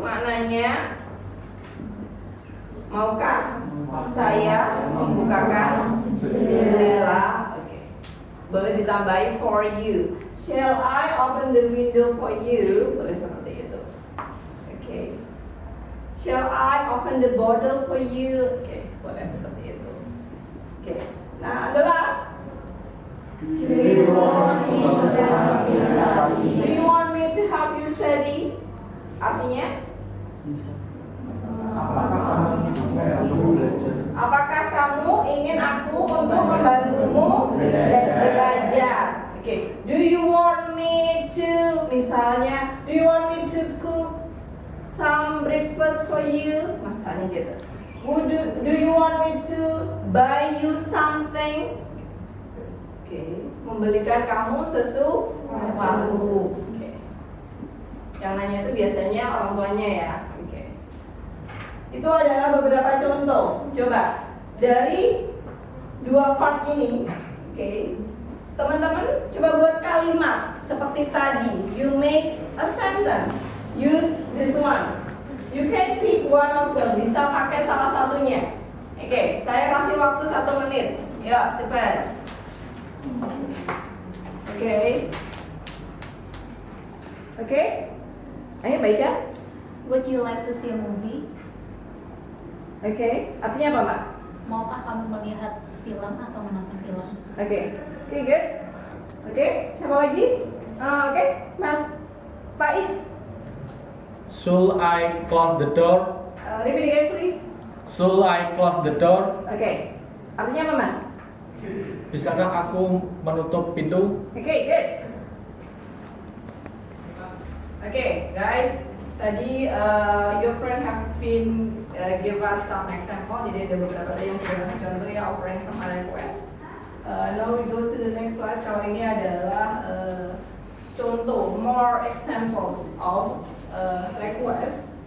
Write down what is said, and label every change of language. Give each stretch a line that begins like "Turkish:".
Indonesian: Maknanya, maukah saya membukakan jendela? Oke. Boleh ditambahin
English: for you. Shall I open the window for you?
Indonesian: Boleh seperti itu.
English: Oke. Shall I open the bottle for you?
Indonesian: Oke, boleh seperti itu.
English: Oke. Nah, the last. Do you want me to help you study?
Indonesian: Artinya? Apakah kamu ingin aku untuk membantumu belajar? Oke.
English: Do you want me to,
Indonesian: misalnya,
English: do you want me to cook some breakfast for you?
Indonesian: Misalnya gitu.
English: Do you want me to buy you something?
Indonesian: Oke, membelikan kamu sesuatu. Yang nanya itu biasanya orang tuanya ya. Oke. Itu adalah beberapa contoh. Coba dari dua part ini, oke. Teman-teman coba buat kalimat seperti tadi.
English: You make a sentence. Use this one. You can pick one of them.
Indonesian: Bisa pakai salah satunya. Oke, saya kasih waktu 1 menit. Ya, cepat. Oke. Oke. Ayo baca.
English: Would you like to see a movie?
Indonesian: Oke. Artinya apa, Mbak? Maukah kamu melihat film atau menonton film? Oke. Oke,
English: good.
Indonesian: Oke, siapa lagi? Oke, Mas Faiz.
English: Should I close the door? Repeat again, please. Should I close the door?
Indonesian: Oke. Artinya apa, Mas? Bisakah aku menutup pintu?
English: Oke, good. Oke, guys.
Indonesian: Tadi
English: your friend have been give us some example.
Indonesian: Jadi ada beberapa tadi yang sudah ngasih contoh ya,
English: offering some request. Now we go to the next slide.
Indonesian: Kalau ini adalah contoh,
English: more examples of request.